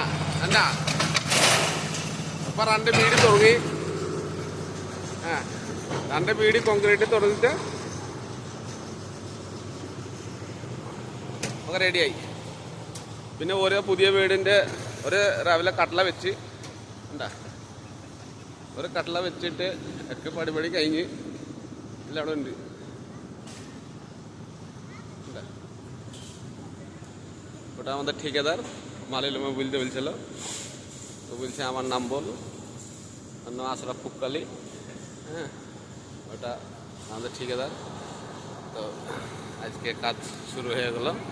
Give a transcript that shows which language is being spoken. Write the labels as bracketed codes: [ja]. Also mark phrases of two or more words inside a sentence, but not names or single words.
[ml] എന്താ അപ്പൊ രണ്ട് വീട് തുടങ്ങി, രണ്ട് വീട് കോൺക്രീറ്റ് തുടങ്ങിയിട്ട് ഒക്കെ റെഡിയായി. പിന്നെ ഓരോ പുതിയ വീടിൻ്റെ ഒരു രാവിലെ കട്ടള വെച്ച് ഒരു കട്ടള വെച്ചിട്ട് ഒക്കെ പടിപടി കഴിഞ്ഞ് എല്ലാം അവിടെ ഉണ്ട്. [bn] ওটা আমাদের ঠিকাদার মালিলমে বলতে বলছিল, তো বলছে আমার নাম বল, নাম আশরাফ পুক্কালি। ওটা আমাদের ঠিকাদার। তো আজকে কাজ শুরু হয়ে গেল।